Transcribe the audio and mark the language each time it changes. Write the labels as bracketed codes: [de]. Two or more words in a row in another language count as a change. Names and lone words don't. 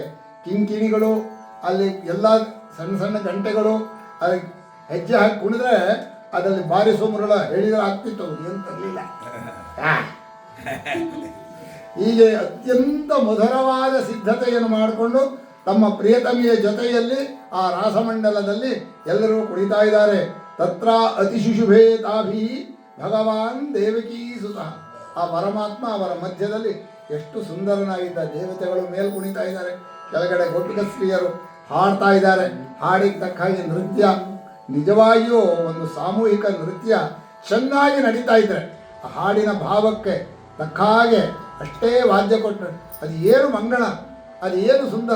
[kn] ಕಿಂಕಿಣಿಗಳು ಅಲ್ಲಿ ಎಲ್ಲ ಸಣ್ಣ ಸಣ್ಣ ಗಂಟೆಗಳು ಅಲ್ಲಿ ಹೆಜ್ಜೆ ಹಾಕಿ ಕುಣಿದ್ರೆ ಅದರಲ್ಲಿ ಬಾರಿಸೋ ಮುರಳ ಹೇಳಿದ್ರೆ ಆಗ್ತಿತ್ತು, ಏನು ತರಲಿಲ್ಲ. ಹೀಗೆ ಅತ್ಯಂತ ಮಧುರವಾದ ಸಿದ್ಧತೆಯನ್ನು ಮಾಡಿಕೊಂಡು ತಮ್ಮ ಪ್ರಿಯತಮಿಯ ಜೊತೆಯಲ್ಲಿ ಆ ರಾಸಮಂಡಲದಲ್ಲಿ ಎಲ್ಲರೂ ಕುಣಿತಾ ಇದ್ದಾರೆ. [sa] ತತ್ರ ಅತಿಶುಶುಭೇ ತಾಭಿ ಭಗವಾನ್ ದೇವಕೀ ಸುತಃ. [kn] ಆ ಪರಮಾತ್ಮ ಅವರ ಮಧ್ಯದಲ್ಲಿ ಎಷ್ಟು ಸುಂದರನಾಗಿದ್ದ. ದೇವತೆಗಳು ಮೇಲೆ ಕುಣಿತಾ ಇದ್ದಾರೆ, ಕೆಳಗಡೆ ಗೋಪಿಕ ಸ್ತ್ರೀಯರು ಹಾಡ್ತಾ ಇದ್ದಾರೆ. ಹಾಡಿಗೆ ತಕ್ಕ ಹಾಗೆ ನೃತ್ಯ, ನಿಜವಾಗಿಯೂ ಒಂದು ಸಾಮೂಹಿಕ ನೃತ್ಯ ಚೆನ್ನಾಗಿ ನಡೀತಾ ಇದ್ದಾರೆ. ಆ ಹಾಡಿನ ಭಾವಕ್ಕೆ ತಕ್ಕ ಹಾಗೆ ಅಷ್ಟೇ ವಾದ್ಯ ಕೊಟ್ಟರೆ ಅದು ಏನು ಮಂಗಳ, ಅದು ಏನು ಸುಂದರ.